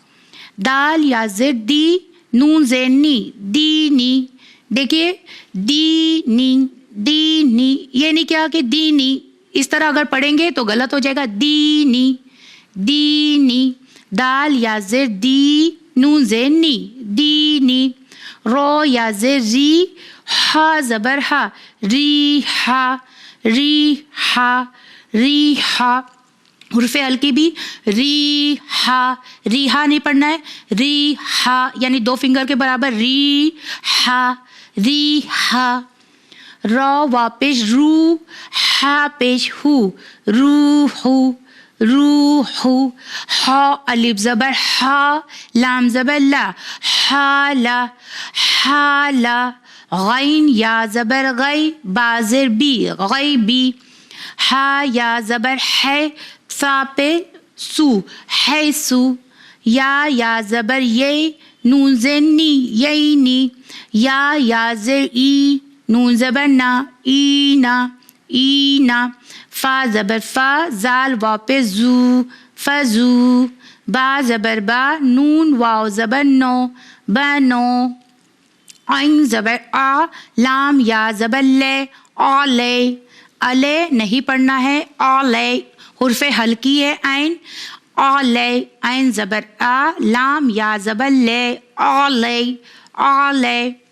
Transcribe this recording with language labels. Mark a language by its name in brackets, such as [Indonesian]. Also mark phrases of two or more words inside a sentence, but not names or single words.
[Urdu] دال یا زر دی, نون زیر نی, دینی. دیکھیے دینی, دینی, یہ نہیں کیا کہ دینی, اس طرح اگر پڑھیں گے تو غلط ہو جائے گا. دینی, دینی. دال یا زر دی, نون زیر نی, دینی. رو یا زر ری, ہا زبر ہا, ری ہا, ری ہا, ری ہا. حرف ہلکی بھی ری ہا, ری ہا نہیں پڑھنا ہے, ری ہا یعنی 2 فنگر کے برابر, ری ہا, ری ہا. رو واپس رو, ہا پیش ہو, رو ہو, رو ہو. ہا الف زبر ہا, لام زبر لا, حالا, حالا. غین یا زبر غی, با زر بی, غیبی. ہا یا زبر ہے, سا پہ سو, ہے سو. یا زبر یہ, نون زیر نی, یعنی. یا زر ای, نون زبر نا, اینا, اینا. فا زبر فا, زال واپس زو, فزو. با زبر با, نون واو زبر نو, بنو. عین زبر آ, لام یا زبر لے, آلے. الے نہیں پڑھنا ہے, آلے. حرف ہلکی ہے عین, آلے. عین زبر آ, لام یا زبر لے, آلے, آلے.